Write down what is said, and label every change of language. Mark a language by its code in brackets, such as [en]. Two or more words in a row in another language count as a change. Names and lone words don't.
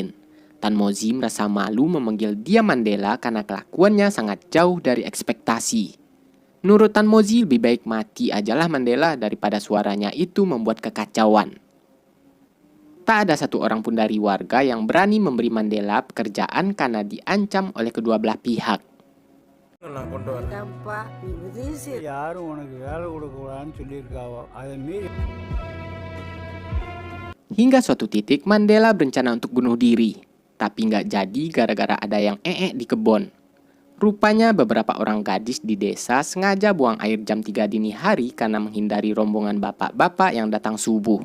[id] Tan Mozi merasa malu memanggil dia Mandela karena kelakuannya sangat jauh dari ekspektasi. Menurut Tan Mozi lebih baik mati ajalah Mandela daripada suaranya itu membuat kekacauan. Tak ada satu orang pun dari warga yang berani memberi Mandela pekerjaan karena diancam oleh kedua belah pihak. [ta] யாரும் உனக்கு வேலை கொடுக்கக்கூடாதுன்னு சொல்லியிருக்காவோ அதை மீறி [id] Hingga suatu titik Mandela berencana untuk bunuh diri, tapi nggak jadi gara-gara ada yang di kebun. Rupanya beberapa orang gadis di desa sengaja buang air jam 3 dini hari karena menghindari rombongan bapak-bapak yang datang subuh.